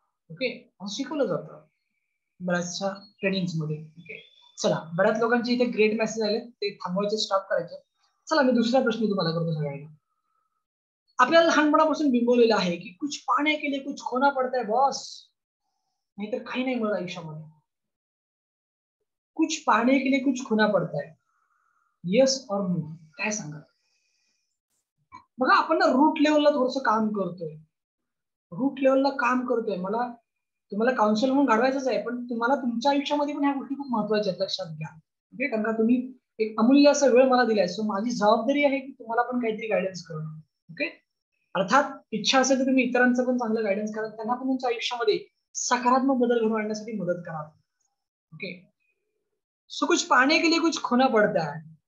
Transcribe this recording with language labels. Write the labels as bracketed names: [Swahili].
[Marathi] Okay, असं शिकवलं जातं बऱ्याचशा ट्रेनिंग्स मध्ये. ओके, चला, बऱ्याच लोकांचे इथे ग्रेट मेसेज आले, ते थांबवायचे, स्टॉप करायचे. चला, मी दुसरा प्रश्न तुम्हाला करतो सगळ्यांना. आपल्याला लहानपणापासून बिंबवलेलं आहे की [Hindi] कुछ पाने के लिए कुछ खोना पडता है [Marathi] बॉस, नाहीतर काही नाही मिळत आयुष्यामध्ये. [Hindi] कुछ पाने के लिए कुछ खोना पडता है, येस और नो, [Marathi] काय सांगा. बघा, आपण ना रूट लेवलला थोडस काम करतोय, रूट लेवलला काम करतोय. मला तुम्हाला काउन्सिल म्हणून घडवायचंच आहे, पण तुम्हाला तुमच्या आयुष्यामध्ये पण ह्या गोष्टी खूप महत्वाच्या आहेत, लक्षात घ्या. ओके, कारण का तुम्ही एक अमूल्य असा वेळ मला दिलाय, सो माझी जबाबदारी आहे की तुम्हाला पण काहीतरी गायडन्स करणं. ओके, अर्थात इच्छा असेल तर तुम्ही इतरांचं पण चांगलं गायडन्स करा, त्यांना पण तुमच्या आयुष्यामध्ये सकारात्मक बदल घडवून आणण्यासाठी मदत करा. [Hindi] ओके, सो कुछ पाने के लिए कुछ खोना पडता है.